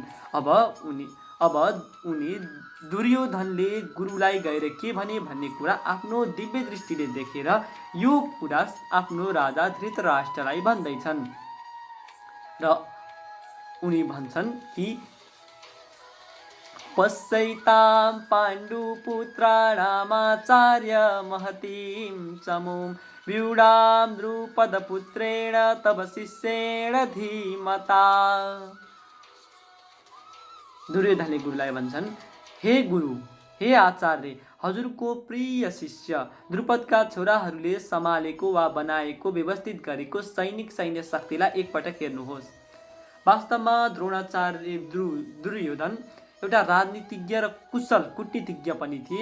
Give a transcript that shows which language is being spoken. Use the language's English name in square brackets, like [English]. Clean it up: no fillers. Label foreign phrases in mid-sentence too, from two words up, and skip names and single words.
[Nepali] अब उनी दुर्योधनले गुरुलाई गएर के भने भन्ने कुरा आफ्नो दिव्य दृष्टिले देखेर यो कुरा आफ्नो राजा धृतराष्ट्रलाई भन्दैछन्। र उनी भन्छन् कि [Sanskrit] पश्यैतां पाण्डुपुत्राणामाचार्य महतीं चमूं व्यूढां द्रुपदपुत्रेण तव शिष्येण धीमता। [Nepali] दुर्योधनले गुरुलाई भन्छन्, हे गुरु, हे आचार्य, हजुरको प्रिय शिष्य द्रुपदका छोराहरूले सम्हालेको वा बनाएको, व्यवस्थित गरेको सैन्य शक्तिलाई एकपटक हेर्नुहोस्। वास्तवमा द्रोणाचार्य दुर्योधन एउटा राजनीतिज्ञ र कुशल कूटनीतिज्ञ पनि थिए।